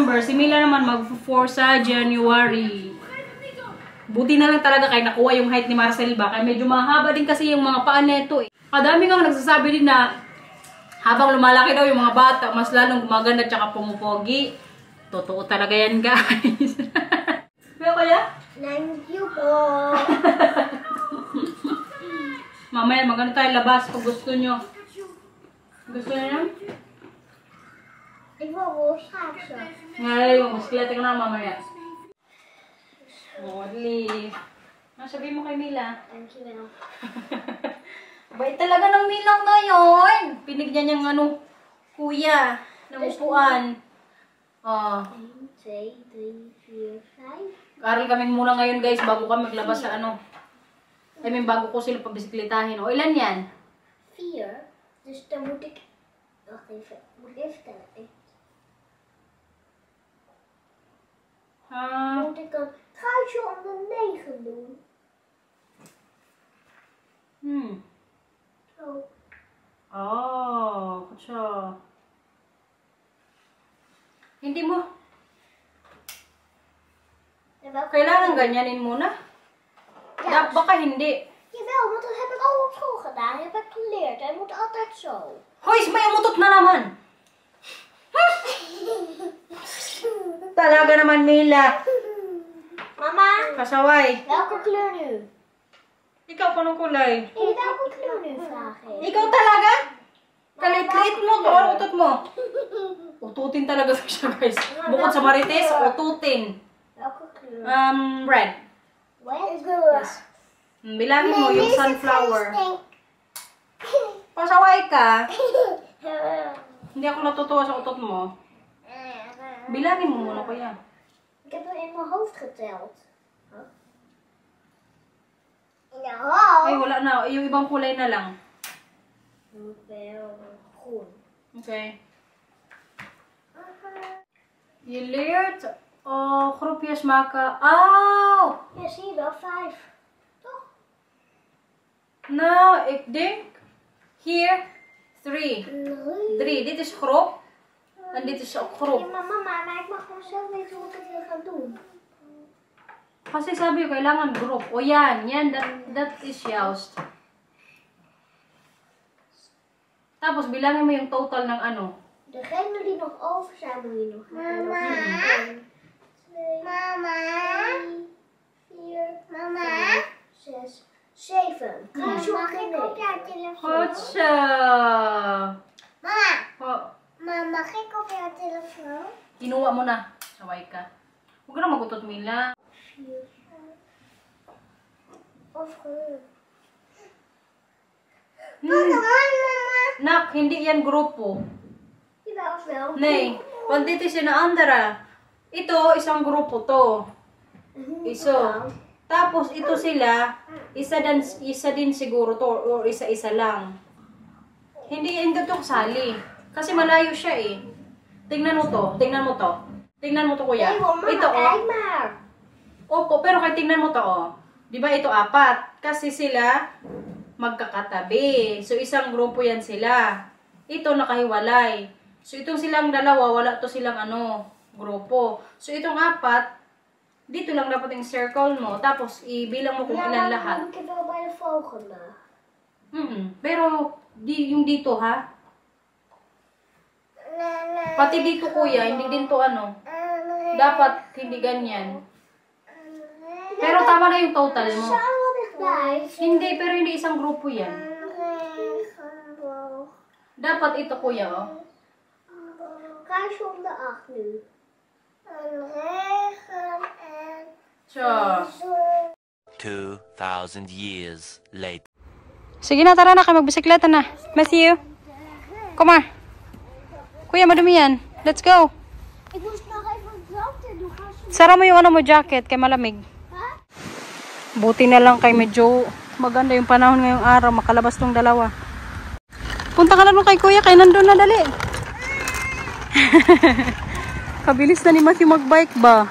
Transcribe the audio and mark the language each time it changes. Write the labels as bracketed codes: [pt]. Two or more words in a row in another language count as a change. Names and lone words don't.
[tl] Si Mila naman mag-4 sa January. Buti na lang talaga kay nakuha yung height ni Marcel ba. Kaya medyo mahaba din kasi yung mga paa neto eh. Kadami nga nagsasabi din na habang lumalaki daw yung mga bata, mas lalong gumaganda tsaka pumupogi. Totoo talaga yan, guys. Pero kaya? [en] Thank you po. [tl] Mamaya maganda tayo labas kung gusto nyo. Gusto nyo yan? [nl] Ik wil wel schaatsen. [tl] Ngayon, bisikleta ka na mamaya. Molly. Ano sabihin mo kay Mila? [nl] Dankjewel. [tl] Bait talaga ng Milang na yun. Pinigyan niyang ano, kuya, ng upuan. Oh. 1, 2, 3, 4, 5. Aral kami muna ngayon guys bago kami maglabas sa ano. [en] I mean, [tl] bago ko sila pabisikletahin. O, ilan yan? 4. [nl] Dus dan moet ik... Wacht even. Moet ik even tellen. Moet ik een truitje om de 9 doen? Zo. [tl] Oh, kutsa. Hindi mo. [nl] En welke [tl] Kailangan ganyanin muna. [nl] Ja, [tl] Baka hindi. [nl] Jawel, want dat heb ik al op school gedaan. Heb ik geleerd. Hij moet altijd zo. [tl] Hoy, may umutot na naman. Talaga naman, Mila. Mama, Kasaway. [nl] welke kleur nu? [tl] Ikaw, panong kulay? [nl] Nee, welke kleur nu vraag ik? [tl] Ikaw talaga? Kalit-lit mo, kawal utot mo. Ututin talaga siya, guys. Bukod sa marites, ututin. [nl] Welke kleur? [en] Red. Red? Yes. [tl] Bilangin mo yung sunflower. Pasaway ka. Hindi ako natutuwa sa utot mo. Bilangin mo muna kaya. [nl] Ik heb er in mijn hoofd geteld. In je hoofd? [tl] Ay, wala na. Yung ibang kulay na lang. [nl] Groen. Okay. Je leert groepjes maken. Oh! Ja, zie je wel, 5. Toch? Nou, ik denk hier 3. 3. Dit is groep. En dit is ook Ja, groep. maar mama, maar ik mag gewoon zelf weten hoe ik het wil gaan doen. [tl] Kasi sabi ko, kailangan group. O yan, yan, [en] that is juist. [tl] Tapos bilangin mo yung total ng ano. [nl] Degene die nog over zijn, moet je nog gaan. Mama. 1, 2, mama. 3, 4, mama. 5, 6, 7. Mag ik op jouw telefoon? Goed zo. Mama. Oh, Mama, mag ik op jouw telefoon? [tl] kinuha mo na. Saway ka. Huwag ka na magutot, Mila. 4, 5. [nl] Of groen. [tl] Nak, hindi yan grupo. [nl] Jawel, of wel. Nee, want dit is een andere. [tl] Ito, isang grupo to. Iso. Tapos, ito sila, isa din siguro to, or isa-isa lang. Hindi to kasali. Kasi malayo siya eh. Tingnan mo to, tingnan mo to. Tingnan mo to, kuya. [nl] Nee, hoor, mama, [tl] Ito, oh. [nl] kijk maar. [tl] Opo, pero kaya tingnan mo to, oh. Di ba ito 4? Kasi sila magkakatabi. So, isang grupo yan sila. Ito nakahiwalay. So, itong silang dalawa, wala to silang grupo. So, itong 4, dito lang dapat yung circle mo. Tapos, ibilang mo kung ilan lahat. [nl] Ik heb wel bij de volgende. [tl] Pero, yung dito, ha? Pati dito, kuya, hindi din to dapat hindi ganyan. Pero tama na yung total mo. Hindi, pero hindi isang grupo yan. Dapat ito, kuya, oh. [nl] Kaarsje om de 8 nu. So, [en] 2,000 years later. [tl] sige na, tara na kayo. Magbisikleta na. Matthew, [en] come on. [tl] Kuya, madumi yan. [en] Let's go. [nl] Ik moest nog even water doen. [tl] Sara mo yung mo jacket kay malamig. Ha? Buti na lang kay medyo maganda yung panahon ngayong araw. Makalabas tong dalawa. Punta ka na doon kay kuya. Kay nandun na dali. Kabilis na ni Matthew magbike ba?